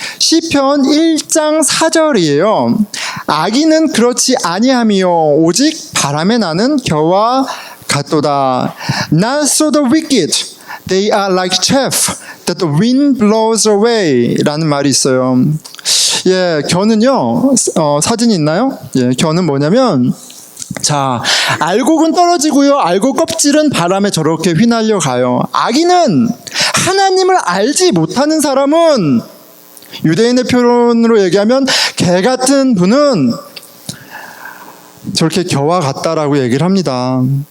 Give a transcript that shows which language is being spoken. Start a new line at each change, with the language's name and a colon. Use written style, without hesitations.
Korean: 시편 1장 4절이에요. 악인은 그렇지 아니하며 오직 바람에 나는 겨와 같도다.
English: Not so the wicked, they are like chaff that the wind blows away
Korean: 라는 말이 있어요. 겨는요, 사진이 있나요? 겨는 뭐냐면, 알곡은 떨어지고요, 알곡 껍질은 바람에 저렇게 휘날려 가요. 악인은, 하나님을 알지 못하는 사람은, 유대인의 표현으로 얘기하면 개 같은 분은 저렇게 겨와 같다라고 얘기를 합니다.